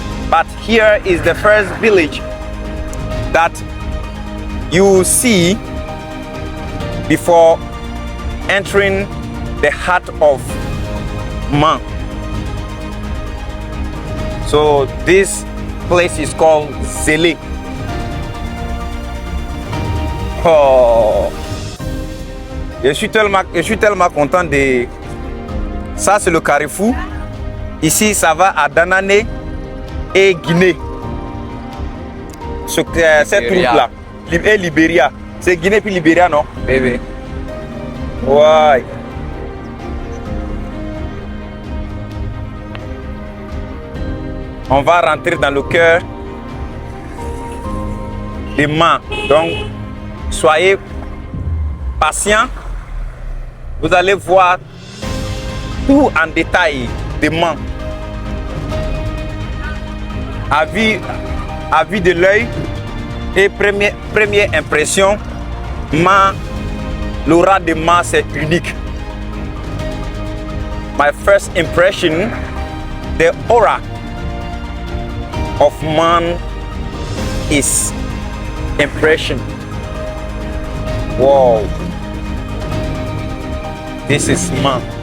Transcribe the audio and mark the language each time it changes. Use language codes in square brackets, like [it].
[en] But here is the first village that you see before entering the heart of Man. So this place is called Zélé. [fr] Oh, je suis tellement content de ça. C'est le carrefour. Ici, ça va à Danane et Guinée. Cette route-là, et Libéria. C'est Guinée puis Libéria, non? Bébé. Ouais. On va rentrer dans le cœur des Ma. Donc, soyez patients. Vous allez voir tout en détail des Ma. À vue de l'œil et première impression, Ma, l'aura de Ma, c'est unique. [en] My first impression, the aura of Man is impression. Wow, this is Man.